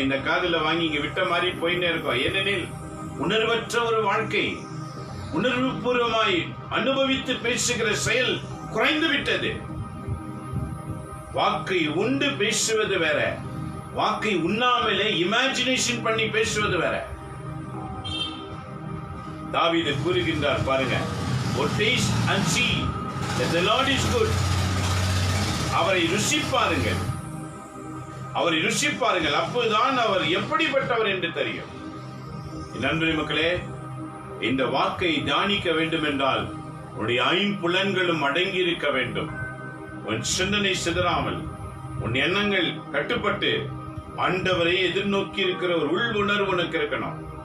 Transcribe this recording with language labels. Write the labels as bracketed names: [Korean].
[Tamil] இந்த காதுல வாங்கி இங்க விட்ட மாதிரி போயின்னே இருக்கும். ஏனெனில் உணர்வற்ற ஒரு வாழ்க்கை, உணர்வு பூர்வமாய் அனுபவித்து பேசுகிற செயல் குறைந்து விட்டது. வாக்கை உண்டு பேசுவது வேற, வாக்கை உண்ணாமலே இமேஜினேஷன் பண்ணி பேசுவது வேற. தாவீது கூறுகின்றார் பாருங்க, [English] "Oh taste and see that the Lord is good." [Tamil] அவரை ருசிப்பாருங்கள், அவரை ருசிப்பாருங்கள், அப்போதுதான் அவர் எப்படிப்பட்டவர் என்று தெரியும். நண்பரே மக்களே, இந்த வாக்கை தியானிக்க வேண்டும் என்றால் உன்னுடைய 5 புலன்களும் அடங்கி இருக்க வேண்டும். உன் சிந்தனை சிதறாமல், உன் எண்ணங்கள் கட்டுப்பட்டு ஆண்டவரை எதிர்நோக்கி இருக்கிற ஒரு உள் உணர்வு உனக்கு இருக்கணும்.